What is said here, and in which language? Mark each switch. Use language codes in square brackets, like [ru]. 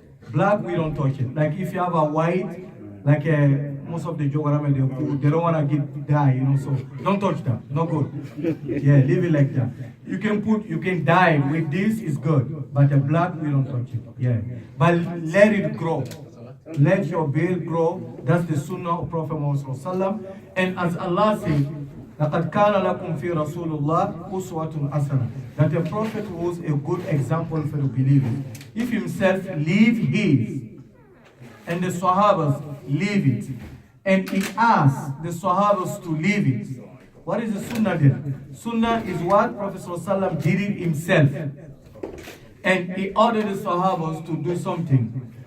[en] Black, we don't touch it. Like if you have a white, like most of the Jogarame, they don't want to get dye, so don't touch that. No good. Yeah, leave it like that. You can dye with this, is good. But the black, we don't touch it. Yeah. But let it grow. Let your beard grow. That's the sunnah of Prophet Muhammad. And as Allah said, [ar] لَقَدْ كَانَ لَكُمْ فِي رَسُولِ اللَّهِ أُسْوَةٌ حَسَنَةٌ. [en] That the Prophet was a good example for the believers. If himself leave his, and the Sahabas leave it, and he asked the Sahabas to leave it, what is the sunnah then? Sunnah is what Prophet ﷺ did it himself. And he ordered the Sahabas to do something.